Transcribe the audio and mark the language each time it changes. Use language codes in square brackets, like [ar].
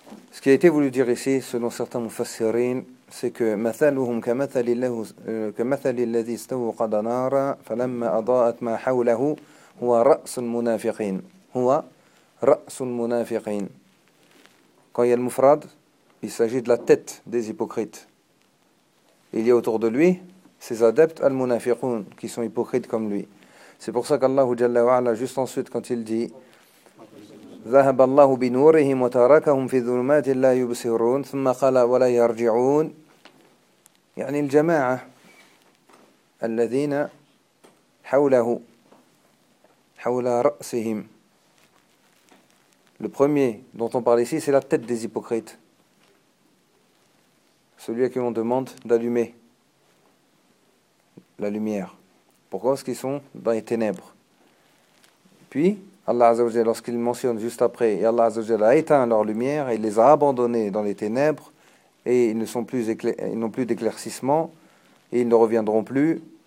[fr] Ce qui a été voulu dire ici, selon certains mufassirin, c'est que [ar] مثلهم كمثل الله كمثل الذي استوقد نارا فلما أضاءت ما حوله هو رأس المنافقين. هو رأس المنافقين. [fr] Quand il y a le mufrad, il s'agit de la tête des hypocrites. Il y a autour de lui ses adeptes al-munafiqun, qui sont hypocrites comme lui. C'est pour ça qu'Allah Jalla wa'ala, juste ensuite, quand il dit [ar] ذهب الله بنورهم وتركهم في ظلمات لا يبصرون ثم قال ولا يرجعون يعني الجماعة الذين حوله حول رأسهم. [fr] Le premier dont on parle ici, c'est la tête des hypocrites, celui à qui on demande d'allumer la lumière. Pourquoi? Parce qu'ils sont dans les ténèbres. Puis Allah Azza wa Jalla, lorsqu'il mentionne juste après, et Allah Azza wa Jalla a éteint leur lumière et les a abandonnés dans les ténèbres, et ils ne sont plus ils n'ont plus d'éclaircissement, et ils ne reviendront plus.